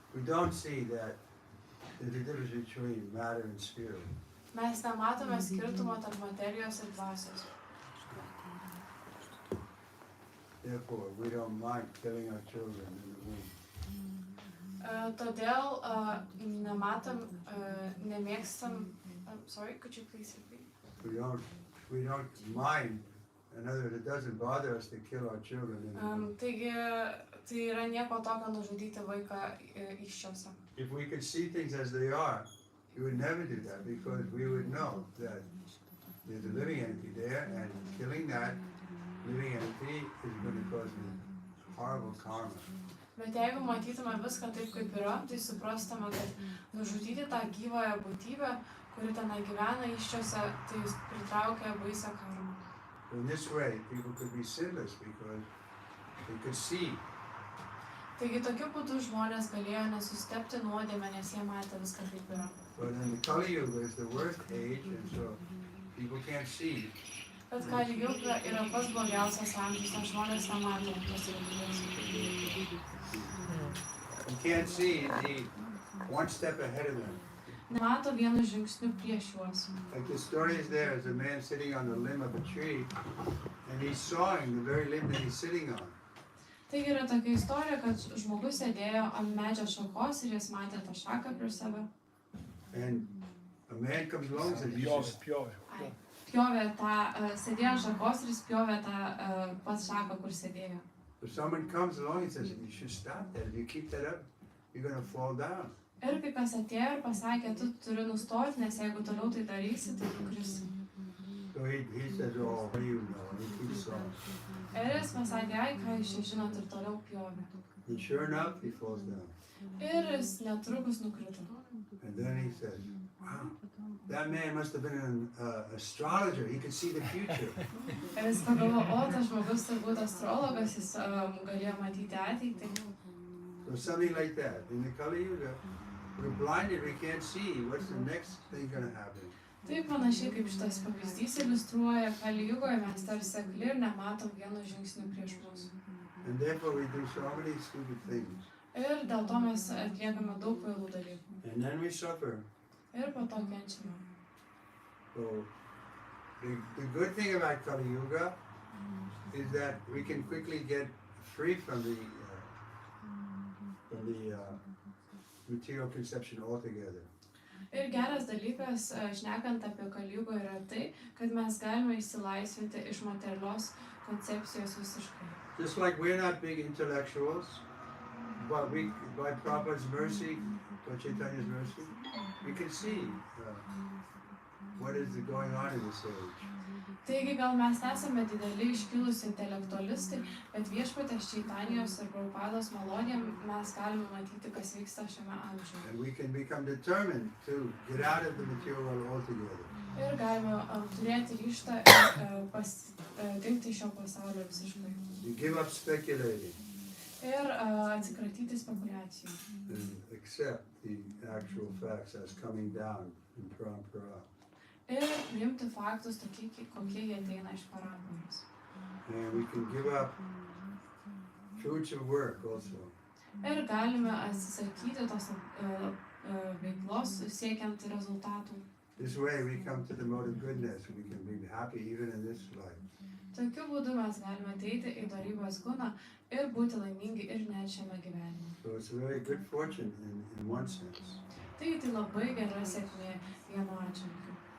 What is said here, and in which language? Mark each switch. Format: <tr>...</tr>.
<en>We don't see that there's a difference between matter and spirit.</en> <lt>Mes nematome skirtumo tarp materijos ir dvasios.</lt> <en>Therefore, we don't mind killing our children in the womb.</en> <lt>Todėl nematom, nemėgstam.</lt> <en>Sorry, could you please repeat? We don't mind. In other words, it doesn't bother us to kill our children in the womb.</en> <lt>Taigi, tai yra nieko tokio nužudyti vaiką įsčiose.</lt> <en>If we could see things as they are, we would never do that because we would know that there's a living entity there, and killing that living entity is going to cause me horrible karma.</en> <lt>Bet jeigu matytume viską taip, kaip yra, tai suprastume, kad nužudyti tą gyvąją būtybę, kuri ten gyvena įsčiose, tai pritraukia baisią karmą.</lt> <en>In this way, people could be sinless because they could see.</en> <lt>Taigi tokiu būdu žmonės galėjo nesustepti nuodėmę, nes jie matė viską kaip yra.</lt> <en>But in the Kali Yuga is the worst age, and so people can't see.</en> <lt>Bet Kali Yuga yra pats blogiausias amžius, nes žmonės nemato tos realybės.</lt> <en>You can't see the one step ahead of them.</en> <lt>Nemato vienu žingsniu prieš juos.</lt> <en>Like the story is there, is a man sitting on the limb of a tree, and he's sawing the very limb that he's sitting on.</en> <lt>Taigi yra tokia istorija, kad žmogus sėdėjo ant medžio šakos ir jis matė tą šaką prieš save.</lt> <en>And a man comes along and says,</en> <lt>Pjovė tą, sėdėjo ant šakos ir jis pjovė tą pats šaką, kur sėdėjo.</lt> <en>So someone comes along and says, you should stop that. If you keep that up, you're going to fall down.</en> <lt>Ir kai kas atėjo ir pasakė, tu turi nustoti, nes jeigu toliau tai darysi, tai nukrisi.</lt> <en>So he says, oh, what do you know? And he keeps sawing.</en> <lt>Ir jis pasakė, ai, ką jūs čia žinot, ir toliau pjovė.</lt> <en>And sure enough, he falls down.</en> <lt>Ir jis netrukus nukrito.</lt> <en>And then he says, wow, that man must have been an astrologer. He could see the future.</en> <lt>Ir jis pagalvo, o, tas žmogus turbūt astrologas, jis galėjo matyti ateitį.</lt> <en>So something like that. In the Kali Yuga, we're blinded. We can't see what's the next thing going to happen.</en> <lt>Taip panašiai kaip šitas pavyzdys iliustruoja, Kali Jugoje mes tarsi akli ir nematom vieno žingsnio prieš mus.</lt> <en>And therefore we do so many stupid things.</en> <lt>Ir dėl to mes atliekame daug kvailų dalykų.</lt> <en>And then we suffer.</en> <lt>Ir po to kenčiame.</lt> <en>So the good thing about Kali Yuga is that we can quickly get free from the material conception altogether.</en> <lt>Ir geras dalykas, šnekant apie Kali Jugą, yra tai, kad mes galime išsilaisvinti iš materialios koncepcijos visiškai.</lt> <en>Just like we're not big intellectuals, but by Prabhupada's mercy, by Chaitanya's mercy, we can see what is going on in this age.</en> <lt>Taigi gal mes nesame dideli iškilusi intelektualistai, bet Viešpaties Čaitanijos ir Prabhupados malonėm mes galime matyti, kas vyksta šiame amžiuje.</lt> <en>And we can become determined to get out of the material world altogether.</en> <lt>Ir galime turėti ryžtą ir dingti iš šio pasaulio visiškai.</lt> <en>You give up speculating.</en> <lt>Ir atsikratyti spekulacijų.</lt> <en>And accept the actual facts as coming down in parampara.</en> <lt>Ir priimti faktus tokie, kokie jie ateina iš paramparos.</lt> <en>And we can give up fruitive work also.</en> <lt>Ir galime atsisakyti tos veiklos siekiant rezultatų.</lt> <en>This way we come to the mode of goodness. We can be happy even in this life.</en> <lt>Tokiu būdu mes galime ateiti į dorybės kūną ir būti laimingi ir net šiame gyvenime.</lt> <en>So it's a very good fortune in one sense.</en> <lt>Taigi tai labai gera sėkmė vienu atžvilgiu.</lt>